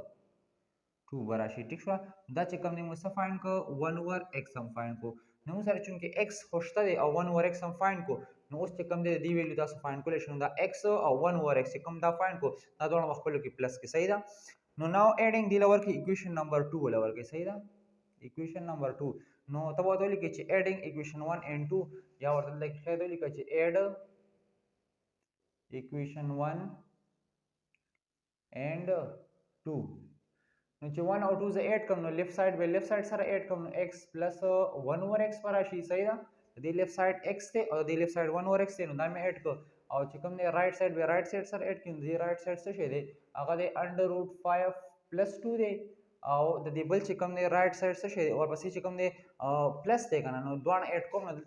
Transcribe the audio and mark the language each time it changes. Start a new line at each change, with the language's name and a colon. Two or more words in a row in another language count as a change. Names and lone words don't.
Pashto: 2 براشي ټیک شو دا چې کوم دی موږ څه فایند کو
English: 1 over x
Pashto: هم فایند کو نو موږ سره چونکه x خوشته دی او 1 over x هم فایند کو نو اوس چې کوم دی دی ویلیو تاسو فایند کولای شئ دا x او 1 over x کوم دا فایند کو دا دواړه مخکلو کې پلس کې صحیح ده نو
English: now adding the lower
Pashto: کې
English: equation number 2
Pashto: لور کې صحیح ده
English: equation number 2
Pashto: نو تاسو ته لیکي چې
English: adding equation 1 and 2
Pashto: یا ورته لیکي چې
English: add equation 1 and 2
Pashto: نو چې 1 او 2 زه ایډ کوم نو لیفت سایډ به لیفت سایډ سره ایډ کوم نو
English: x plus 1 over x
Pashto: پر راشي صحیح ده د
English: left side
Pashto: x ته او د
English: left side 1 over x
Pashto: ته نو دا مې ایډ کو او چې کوم دی
English: right side
Pashto: به
English: right side
Pashto: سره ایډ کړم دی
English: right side
Pashto: څه شي دی هغه دی
English: under root 5 plus 2
Pashto: دی او د دې بل چې کوم دی
English: right side
Pashto: څه شي او پسې چې کوم دی پلس دی کنه نو دوه ایډ کوم نو